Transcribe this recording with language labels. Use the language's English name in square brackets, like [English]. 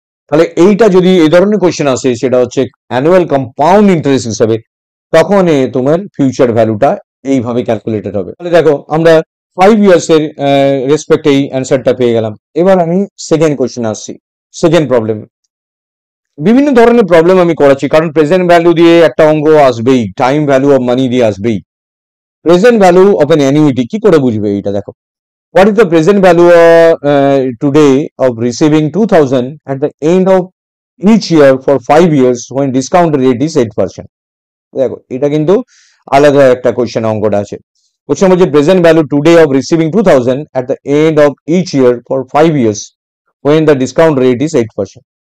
[Bangla] তাহলে এইটা যদি এই ধরনের কোয়েশ্চেন আসে, সেটা হচ্ছে অ্যানুয়াল কম্পাউন্ড ইন্টারেস্ট হিসাবে, তখন তোমার ফিউচার ভ্যালুটা এইভাবে ক্যালকুলেটেড হবে। তাহলে দেখো আমরা 5 ইয়ার্স এর রেসপেক্ট এই অ্যান্সারটা পেয়ে গেলাম। এবার আমি সেকেন্ড কোয়েশ্চেন আসছি, সেকেন্ড প্রবলেম। বিভিন্ন ধরনের প্রবলেম আমি করাচ্ছি, কারণ প্রেজেন্ট ভ্যালু দিয়ে একটা অঙ্ক আসবেই, টাইম ভ্যালু অফ মানি দিয়ে আসবেই। [English] present value of an annuity [Bangla] কি করে বুঝবে এইটা, দেখো [English] what is the present value today of receiving 2000 at the end of each year for 5 years when discount rate is 8%? [Bangla] দেখো এটা কিন্তু আলাদা একটা কোশ্চেন অঙ্কটা আছে। কোশ্চেন বলছে [English] Present value today of receiving 2000 at the end of each year for 5 years when the discount rate is 8%.